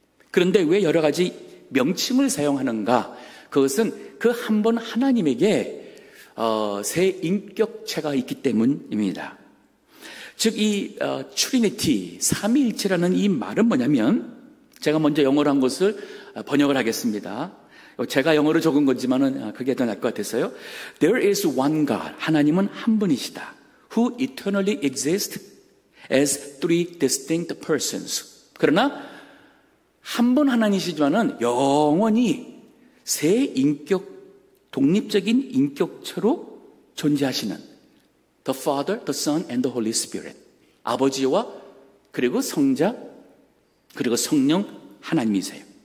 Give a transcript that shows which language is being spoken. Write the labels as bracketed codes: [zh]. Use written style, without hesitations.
[ko] 그런데 왜 여러 가지 명칭을 사용하는가? 그것은 그 한 분 하나님에게 세 인격체가 있기 때문입니다. 즉 이 트리니티, 삼위일체라는 이 말은 뭐냐면, 제가 먼저 영어로 한 것을 번역을 하겠습니다. 제가 영어로 적은 거지만은 그게 더 나을 것 같아서요. [en] There is one God. [ko] 하나님은 한 분이시다. [en] Who eternally exists as three distinct persons. [ko] 그러나 한 분 하나님이시지만은 영원히 세 인격, 독립적인 인격체로 존재하시는 [en] The Father, the Son, and the Holy Spirit. [ko] 아버지와 그리고 성자 그리고 성령 하나님이세요.